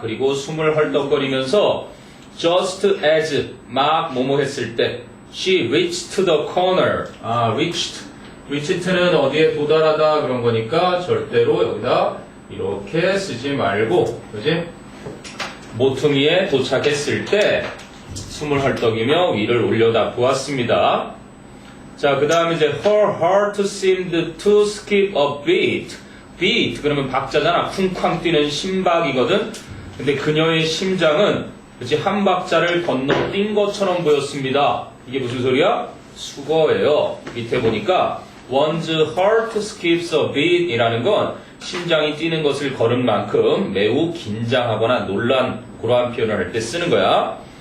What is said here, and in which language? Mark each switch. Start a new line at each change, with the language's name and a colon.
Korean: 그리고 숨을 헐떡거리면서
English: just as
Korean: 막 뭐뭐 했을 때
English: she reached the corner.
Korean: reached는 어디에 도달하다 그런 거니까 절대로 여기다 이렇게 쓰지 말고, 그지? 모퉁이에 도착했을 때 숨을 헐떡이며 위를 올려다 보았습니다. 자, 그 다음에 이제
English: her heart seemed to skip a beat.
Korean: beat 그러면 박자잖아. 쿵쾅 뛰는 심박이거든. 근데 그녀의 심장은 그치 한 박자를 건너 뛴 것처럼 보였습니다. 이게 무슨 소리야? 수거예요. 밑에 보니까
English: one's heart skips a beat
Korean: 이라는 건 심장이 뛰는 것을 걸은 만큼 매우 긴장하거나 놀란 그러한 표현을 할 때 쓰는 거야.